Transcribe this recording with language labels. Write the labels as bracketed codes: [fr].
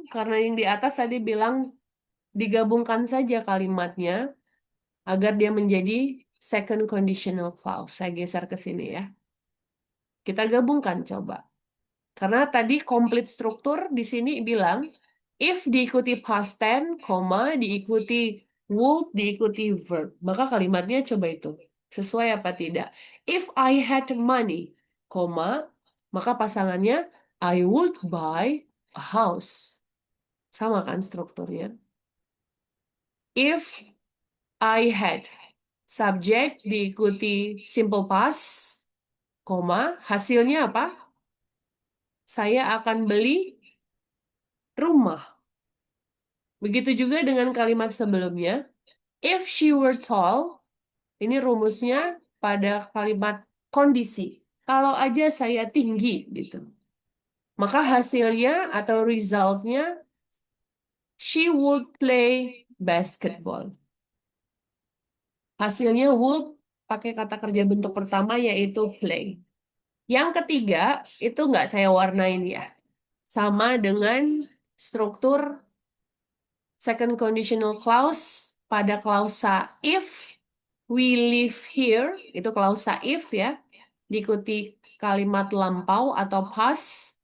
[id] Karena yang di atas tadi bilang digabungkan saja kalimatnya agar dia menjadi second conditional clause. Saya geser ke sini ya. Kita gabungkan coba. Karena tadi complete struktur di sini bilang if diikuti past tense, koma, diikuti would, diikuti verb. Maka kalimatnya coba itu. Sesuai apa tidak? [en] If I had money, [id] koma, maka pasangannya [en] I would buy a house. [id] Sama kan strukturnya? [en] If I had [id] subject diikuti simple past, koma, hasilnya apa? Saya akan beli rumah. Begitu juga dengan kalimat sebelumnya. [en] If she were tall, [id] ini rumusnya pada kalimat kondisi. Kalau aja saya tinggi, gitu. Maka hasilnya atau resultnya [en] She would play basketball. [id] Hasilnya would pakai kata kerja bentuk pertama yaitu play. Yang ketiga itu nggak saya warnain ya. Sama dengan struktur second conditional clause pada klausa [en] if we live here, [id] itu klausa if ya, diikuti kalimat lampau atau past.